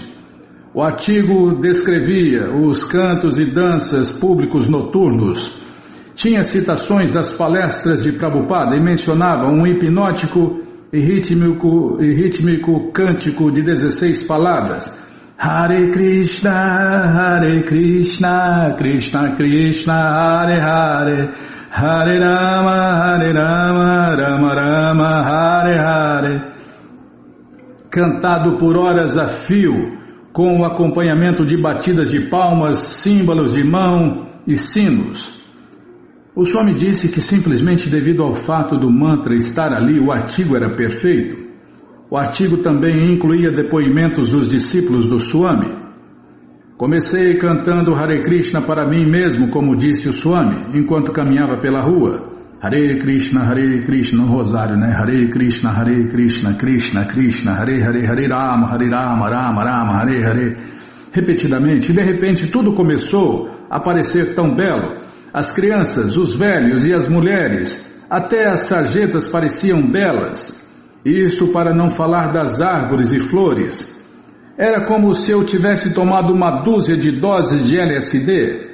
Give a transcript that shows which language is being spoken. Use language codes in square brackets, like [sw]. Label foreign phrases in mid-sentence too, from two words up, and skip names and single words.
[pt] O artigo descrevia os cantos e danças públicos noturnos. Tinha citações das palestras de Prabhupada e mencionava um hipnótico e rítmico cântico de 16 palavras. [sa] Hare Krishna, Krishna Krishna, Hare Hare, Hare Rama, Rama Rama, Hare Hare. [pt] Cantado por horas a fio, com o acompanhamento de batidas de palmas, símbolos de mão e sinos. O Swami disse que simplesmente devido ao fato do mantra estar ali, o artigo era perfeito. O artigo também incluía depoimentos dos discípulos do Swami. Comecei cantando Hare Krishna para mim mesmo, como disse o Swami, enquanto caminhava pela rua. [sa] Hare Krishna, [pt] no rosário, né? [sa] Hare Krishna, Krishna Krishna, Hare Hare, Hare Rama, Rama Rama, Hare Hare. [pt] Repetidamente, e de repente tudo começou a parecer tão belo. As crianças, os velhos e as mulheres, até as sarjetas pareciam belas. Isto para não falar das árvores e flores. Era como se eu tivesse tomado uma dúzia de doses de LSD.